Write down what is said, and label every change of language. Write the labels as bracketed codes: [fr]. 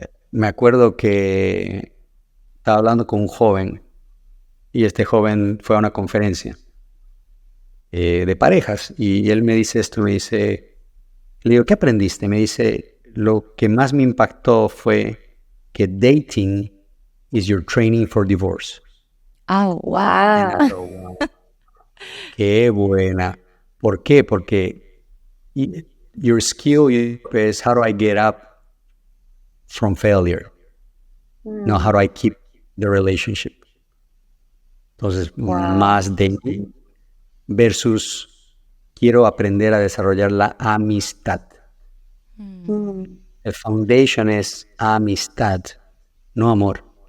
[es] Me acuerdo que estaba hablando con un joven y este joven fue a una conferencia de parejas y él me dice esto, le digo, ¿qué aprendiste? Me dice, lo que más me impactó fue que dating [en] is your training for divorce. Oh, wow. And I go, wow. [es] Qué buena. ¿Por qué? Porque [en] your skill is how do I get up from failure? No, how do I keep the relationship? [es] Entonces, más de versus quiero aprender a desarrollar la amistad. El foundation es amistad, no amor.